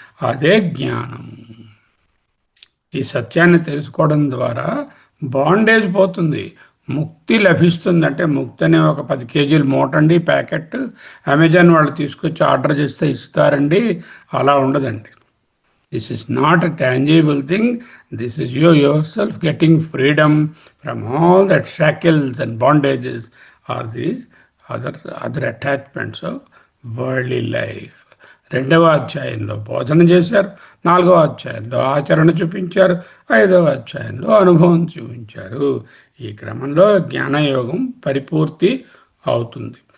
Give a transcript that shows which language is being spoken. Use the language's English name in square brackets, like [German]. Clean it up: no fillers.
[Telugu] అదే జ్ఞానము. ఈ సత్యాన్ని తెలుసుకోవడం ద్వారా బాండేజ్ పోతుంది, ముక్తి లభిస్తుంది. అంటే ముక్తి అనే ఒక 10 కేజీలు మూటండి ప్యాకెట్ అమెజాన్ వాళ్ళు తీసుకొచ్చి ఆర్డర్ చేస్తే ఇస్తారండి, అలా ఉండదండి. [English] This is not a tangible thing. This is you yourself getting freedom from all that shackles and bondages or the other attachments of worldly life. [Telugu] 2వ అధ్యాయంలో బోధన చేశారు, 4వ అధ్యాయంలో ఆచరణ చూపించారు, 5వ అధ్యాయంలో అనుభవం చూపించారు. ఈ క్రమంలో జ్ఞానయోగం పరిపూర్తి అవుతుంది.